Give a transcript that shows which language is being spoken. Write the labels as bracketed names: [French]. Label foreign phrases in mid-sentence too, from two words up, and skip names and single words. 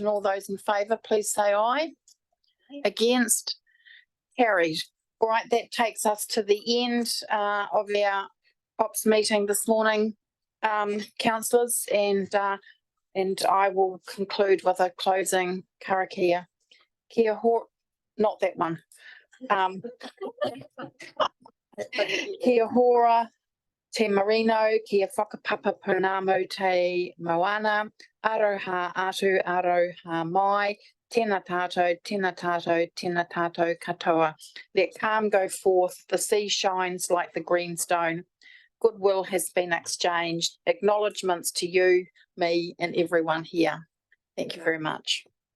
[English] All those in favour, please say aye. Against? Carried. All right, that takes us to the end of our ops meeting this morning, councillors, and I will conclude with a closing karakia. [Māori] Kia hora, [English] not that one. [Māori] Kia hora, te marino, kia whakapapa pounamu te moana, aroha atu, aroha mai, tēnā tātou, tēnā tātou, tēnā tātou katoa. [English] Let calm go forth, the sea shines like the green stone. Goodwill has been exchanged. Acknowledgements to you, me, and everyone here. Thank you very much.